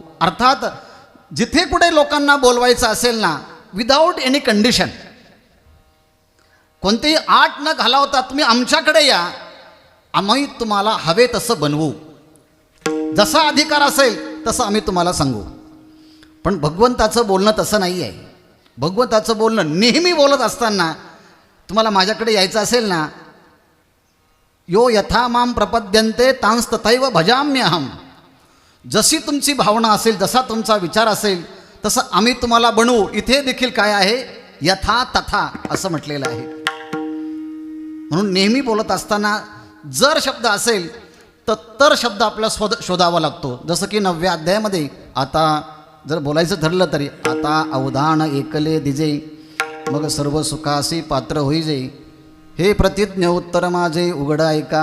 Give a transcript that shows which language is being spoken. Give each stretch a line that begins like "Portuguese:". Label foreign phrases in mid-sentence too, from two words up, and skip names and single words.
Marathi: अर्थात जिथे कुठे लोकांना बोलवायचं असेल ना,
English: without any condition,
Marathi: कोणतेही आट न घालवता तुम्ही आमच्याकडे या, आम्ही तुम्हाला हवे तसं बनवू, जसा अधिकार असेल तसं आम्ही तुम्हाला सांगू. पण भगवंताचं बोलणं तसं नाही आहे. भगवंताचं बोलणं नेहमी बोलत असताना तुम्हाला माझ्याकडे यायचं असेल ना,
Sanskrit: यो यथा माम प्रपद्यन्ते तांस तथैव भजाम्यहम.
Marathi: जशी तुमची भावना असेल, जसा तुमचा विचार असेल तसं आम्ही तुम्हाला बनवू. इथे देखील काय आहे,
Sanskrit: यथा तथा
Marathi: असं म्हटलेलं आहे. म्हणून नेहमी बोलत असताना जर शब्द असेल तर शब्द आपल्याला शोधावा लागतो. जसं की 9व्या अध्यायामध्ये आता जर बोलायचं ठरलं तरी, आता अवधान एकले दिजे, मग सर्व सुखासी पात्र होईजे, हे प्रतिज्ञ उत्तर माझे उघड ऐका.